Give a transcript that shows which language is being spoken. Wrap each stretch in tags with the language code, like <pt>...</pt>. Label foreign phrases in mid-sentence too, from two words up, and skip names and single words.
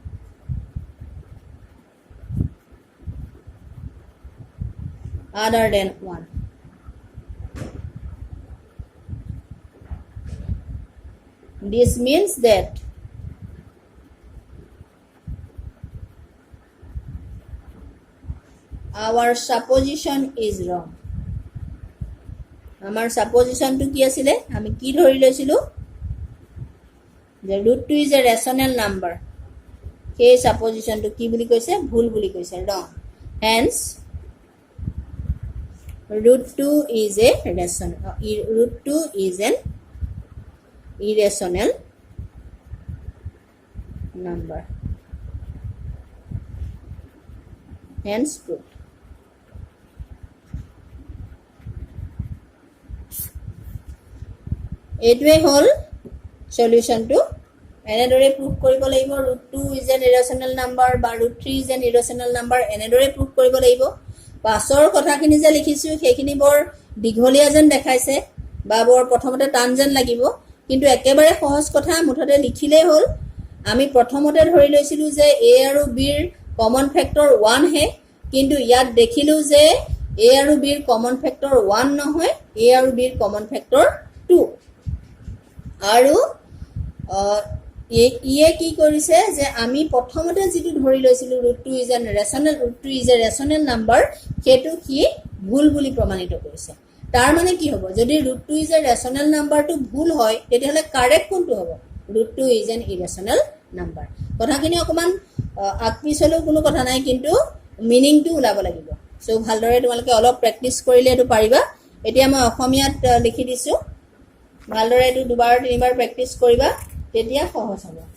<en>other than 1 this means that our supposition is wrong</en> <as>আমাৰ supposition to কি আছিল আমি কি ধৰি লৈছিলো যে</as> <en>√2 is a rational number</en> <as>সেই supposition to কি বুলি কৈছে ভুল বুলি কৈছে</as> <en>wrong hence √2 is a rational √2 is an irrational number hence proved</en> <as>এটোৱে হল সলিউশন টু এনেদৰে প্ৰুফ কৰিব লাগিব</as> <en>√2 is an irrational number</en> <as>বা</as> <en>√3 is an irrational number</en> <as>এনেদৰে প্ৰুফ কৰিব লাগিব পাছৰ কথাখিনি যে লিখিছো সেইখিনি বৰ দীঘলীয়া যেন দেখাইছে বা বৰ প্ৰথমতে টান যেন লাগিব কিন্তু একেবাৰে সহজ কথা মুঠতে লিখিলেই হল আমি প্ৰথমতে ধৰি লৈছিলো যে a আৰু b ৰ</as> <en>common factor</en> <as>1 হে কিন্তু ইয়াত দেখিলো যে a আৰু b ৰ</as> <en>common factor</en> <as>1 নহয় a আৰু b ৰ</as> <en>common factor</en> <as>2 আৰু ইয়ে কি কৰিছে যে আমি প্ৰথমতে যেটো ধৰি লৈছিলো</as> <en>√2 is a rational number</en> <as>হেতু কি ভুল বুলি প্ৰমাণিত কৰিছে তাৰ মানে কি হ'ব যদি</as> <en>√2 is a rational number</en> <as>টো ভুল হয় তেতিয়াহলে কারেক্ট কোনটো হ'ব</as> <en>√2 is an irrational number</en> <as>কথাখিনি অকমান আকপিছলৈও কোনো কথা নাই কিন্তু মিনিংটো ওলাব লাগিব সো ভালদৰে তোমালোকে অলপ প্ৰেক্টিছ কৰিলে এটো পাৰিবা এতিয়া মই অসমীয়াত লিখি দিছো ভালদৰে এটো দুবাৰ তিনিবাৰ প্ৰেক্টিছ কৰিবা তেতিয়া সহজ হ'ব</as>